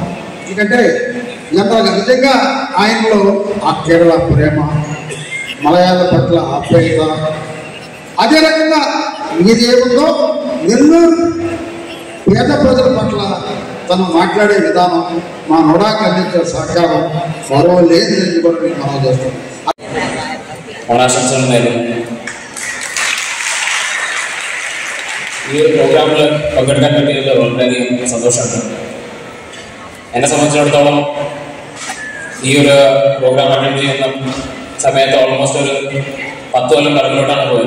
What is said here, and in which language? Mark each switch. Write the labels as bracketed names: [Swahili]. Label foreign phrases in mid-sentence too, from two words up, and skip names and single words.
[Telugu] ఎందుకంటే జనరల్గా నిజంగా ఆయనలో ఆ కేరళ ప్రేమ, మలయాళ పట్ల ఆప్యాయత, అదే రకంగా ఇది ఏముందో నెల్లూరు పేద ప్రజల పట్ల తను మాట్లాడే విధానం, మా నోడాకి అందించే సహకారం మరో లేదని కూడా నేను మనం చేస్తాం. [Malayalam] ഓണാശംസകൾ നേരുന്നു. ഈ ഒരു പ്രോഗ്രാമിൽ പങ്കെടുക്കാൻ പറ്റിയതിൽ വളരെയധികം സന്തോഷമുണ്ട്. എന്നെ സംബന്ധിച്ചിടത്തോളം ഈ ഒരു പ്രോഗ്രാം അറ്റൻഡ് ചെയ്യുന്ന സമയത്ത് ഓൾമോസ്റ്റ് ഒരു 10 കൊല്ലം പിറകിലോട്ടാണ് പോയത്.